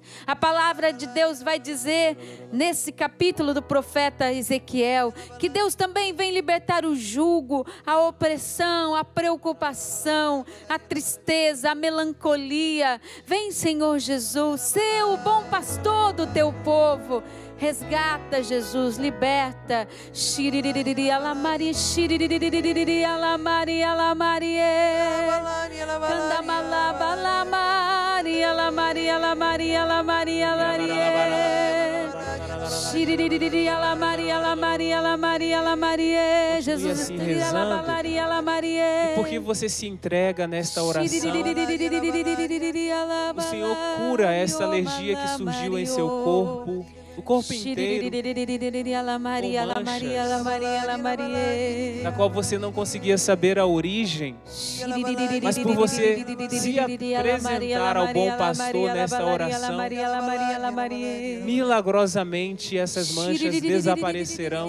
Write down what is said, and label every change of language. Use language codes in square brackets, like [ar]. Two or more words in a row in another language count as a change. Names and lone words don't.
[pt] A palavra de Deus vai dizer nesse capítulo do profeta Ezequiel que Deus também vem libertar o jugo, a opressão, a preocupação, a tristeza, a melancolia. Vem, Senhor Jesus, ser o bom pastor do teu povo. Resgata, Jesus, liberta. Shiririririri, alamari, shiririririri, alamari, alamari, candamalaba, alamari, alamari, alamari, alamari, alamari, shiririririri, alamari, alamari, alamari, alamari, Jesus, assim rezando. E porque você se entrega nesta oração, o Senhor cura essa alergia que surgiu em seu corpo. O corpo inteiro, com manchas, na qual você não conseguia saber a origem, mas por você se apresentar ao bom pastor nesta oração, milagrosamente essas manchas desaparecerão.